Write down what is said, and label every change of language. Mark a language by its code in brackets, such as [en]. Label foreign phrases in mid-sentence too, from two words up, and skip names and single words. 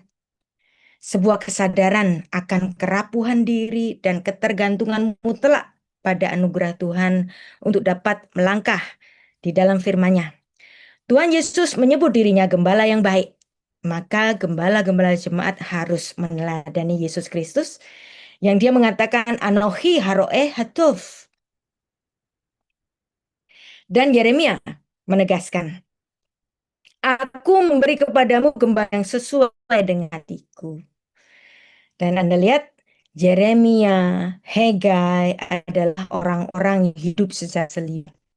[id] Sebuah kesadaran akan kerapuhan diri dan ketergantungan mutlak pada anugerah Tuhan untuk dapat melangkah di dalam firman-Nya. Tuhan Yesus menyebut dirinya gembala yang baik. Maka gembala-gembala jemaat harus meneladani Yesus Kristus yang dia mengatakan [he] אנכי הרעה הטוב. [id] Dan Yeremia menegaskan, aku memberi kepadamu gembala yang sesuai dengan hatiku. Dan Anda lihat, Yeremia, Hegai adalah orang-orang yang hidup secara selibat.